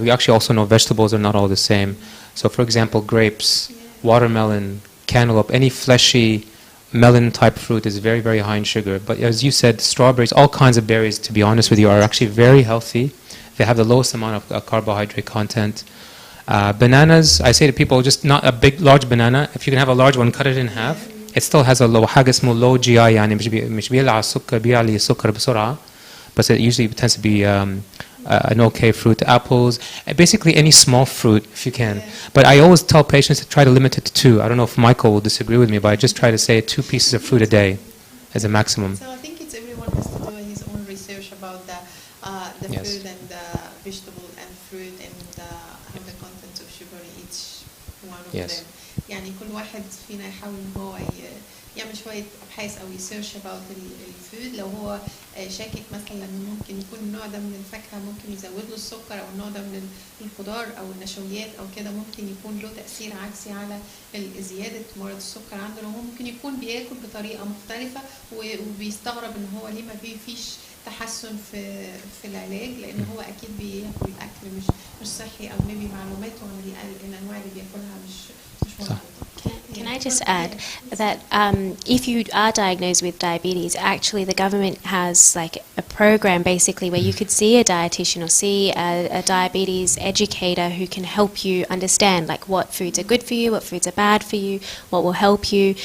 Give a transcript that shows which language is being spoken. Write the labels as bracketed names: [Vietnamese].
[English] We actually also know vegetables are not all the same. So, for example, grapes, watermelon, cantaloupe, any fleshy melon-type fruit is very, very high in sugar. But as you said, strawberries, all kinds of berries, to be honest with you, are actually very healthy. They have the lowest amount of carbohydrate content. Bananas, I say to people, just not a big, large banana. If you can have a large one, cut it in half. It still has a low, [Arabic] حاجة اسمه low GI يعني مش بيلع السكر بيعلي السكر بسرعة. [English] But it usually tends to be an okay fruit. Apples, basically any small fruit if you can. But I always tell patients to try to limit it to 2. I don't know if Michael will disagree with me, but I just try to say 2 pieces of fruit a day as a maximum. So I think it's everyone has to do his own research about the Yes. food and the vegetable and fruit and how the content of sugar in each one of Yes. them. [Arabic] يعني كل واحد فينا يحاول ان هو يعمل شوية أبحاث أو يسيرش about الفود. لو هو شاكك مثلا ممكن يكون النوع ده من الفاكهة ممكن يزود له السكر، أو النوع ده من الخضار أو النشويات أو كده ممكن يكون له تأثير عكسي على زيادة مرض السكر عنده. لو هو ممكن يكون بياكل بطريقة مختلفة وبيستغرب إن هو ليه ما فيش تحسن في العلاج، لأن هو أكيد بياكل أكل مش صحي، أو maybe معلوماته عن الأنواع اللي بياكلها مش مظبوطة. [English] Can I just add that if you are diagnosed with diabetes, actually the government has like a program basically where you could see a dietitian or see a diabetes educator who can help you understand like what foods are good for you, what foods are bad for you, what will help you.